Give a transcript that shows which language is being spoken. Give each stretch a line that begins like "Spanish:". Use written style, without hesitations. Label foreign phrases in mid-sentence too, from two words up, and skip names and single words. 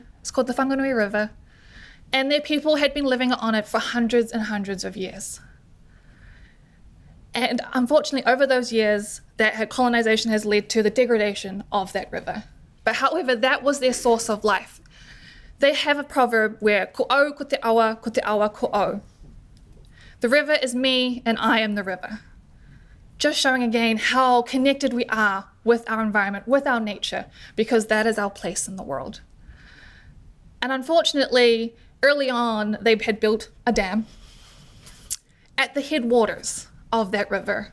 English: It's called the Whanganui River. And their people had been living on it for hundreds and hundreds of years. And unfortunately, over those years, that colonization has led to the degradation of that river. But however, that was their source of life. They have a proverb where
Māori: ko au ko te awa ko au.
English: The river is me and I am the river. Just showing again how connected we are with our environment, with our nature, because that is our place in the world. And unfortunately, early on, they had built a dam at the headwaters of that river.